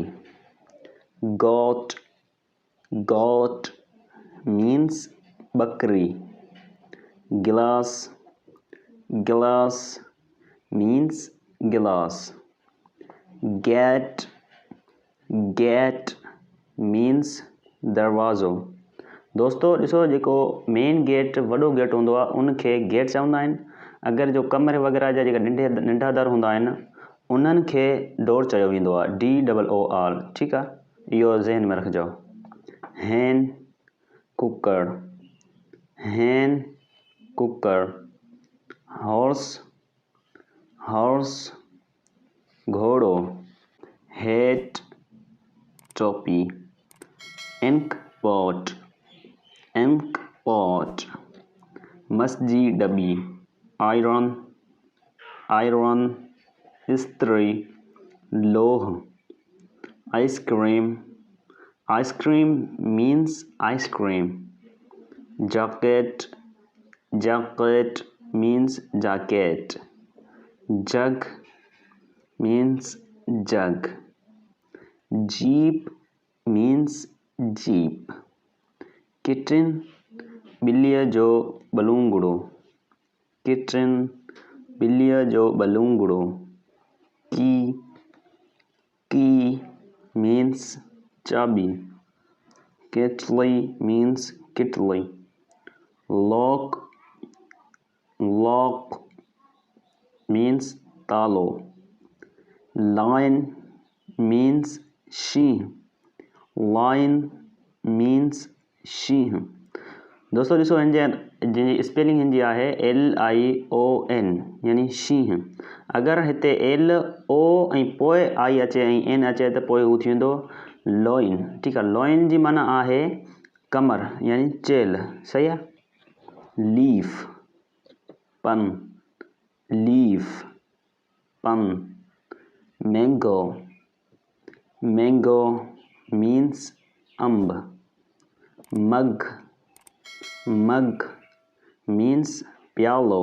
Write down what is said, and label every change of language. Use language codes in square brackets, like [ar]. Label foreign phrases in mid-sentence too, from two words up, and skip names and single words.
[en] goat means बकरी। glass means गिलास। gate means दरवाज़ो। [sd] दोस्तों ॾिसो, जेको [en] main gate [sd] वॾो गेट हूंदो आहे उनखे गेट चवंदा आहिनि। अगरि जो कमरे वग़ैरह जा जेका नंढा दर हूंदा आहिनि उन्हनि खे डोर चयो वेंदो आहे, DOOR। ठीकु आहे, इहो ज़हन में रखिजो। [en] hen कुकर। horse घोड़ो। hat टोपी। ink pot [sd] मस्जी डबी। [en] iron इस्त्री। लोह। ice cream means आइसक्रीम। jacket means jacket। jug means jug। jeep means jeep। [sd] kitten ॿिलीअ जो बलूंगड़ो। [en] key means चाबी। kettle means किटली। lock means तालो। lion means शींह। [sd] दोस्तों ॾिसो, हिन जी स्पेलिंग हिन जी आहे LION यानी शींह। अगर हिते एल ओ ऐं पोइ आई अचे ऐं एन अचे त पोइ हू थी वेंदो लोइन। ठीकु आहे, लोइन जी माना आहे कमर यानी चेल। सही आहे। लीफ पन, लीफ पन। [en] mango, mango means अंब। mug, mug means प्यालो।